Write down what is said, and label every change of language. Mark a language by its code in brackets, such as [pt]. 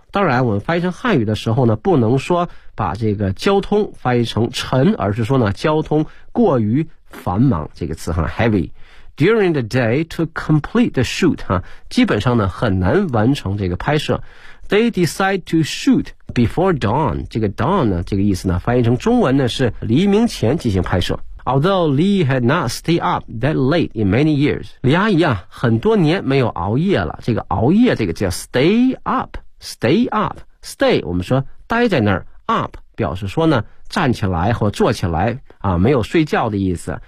[zh] 当然，我们翻译成汉语的时候呢，不能说把这个交通翻译成沉，而是说呢交通过于繁忙这个词哈 ，heavy。 [en] During the day to complete the shoot 哈、啊， [zh] 基本上呢很难完成这个拍摄。 [en] They decide to shoot before dawn. [zh] 这个 dawn 呢，这个意思呢，翻译成中文呢是黎明前进行拍摄。 [en] Although Lee had not stayed up that late in many years. [zh] 李阿姨啊，很多年没有熬夜了。这个熬夜，这个叫 stay up, stay up, stay. 我们说待在那儿 ，up 表示说呢站起来或坐起来啊，没有睡觉的意思。